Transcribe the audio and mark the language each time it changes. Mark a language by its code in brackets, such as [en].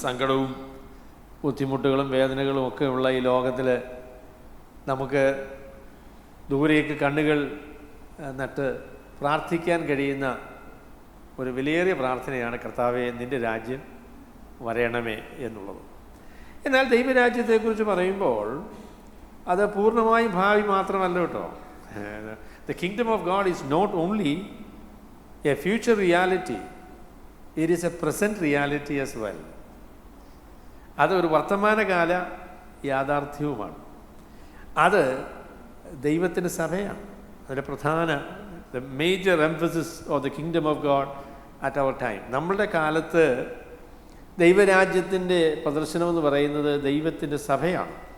[ml] സങ്കടവും ബുദ്ധിമുട്ടുകളും വേദനകളും ഒക്കെ ഉള്ള ഈ ലോകത്തിൽ നമുക്ക് ദൂരേക്ക് കണ്ണുകൾ നട്ട് പ്രാർത്ഥിക്കാൻ കഴിയുന്ന ഒരു വിലയേറിയ പ്രാർത്ഥനയാണ്, കർത്താവേ നിൻ്റെ രാജ്യം വരണമേ എന്നുള്ളത്. എന്നാൽ ദൈവരാജ്യത്തെക്കുറിച്ച് പറയുമ്പോൾ അത് പൂർണ്ണമായും ഭാവി മാത്രമല്ല കേട്ടോ. [en] The kingdom of God is not only a future reality, it is a present reality as well. [ml] അതൊരു വർത്തമാനകാല യാഥാർത്ഥ്യവുമാണ്. അത് ദൈവത്തിൻ്റെ സഭയാണ്. അതിൻ്റെ പ്രധാന [en] the major emphasis of the kingdom of God at our time. [ml] നമ്മളുടെ കാലത്ത് ദൈവരാജ്യത്തിൻ്റെ പ്രദർശനമെന്ന് പറയുന്നത് ദൈവത്തിൻ്റെ സഭയാണ്.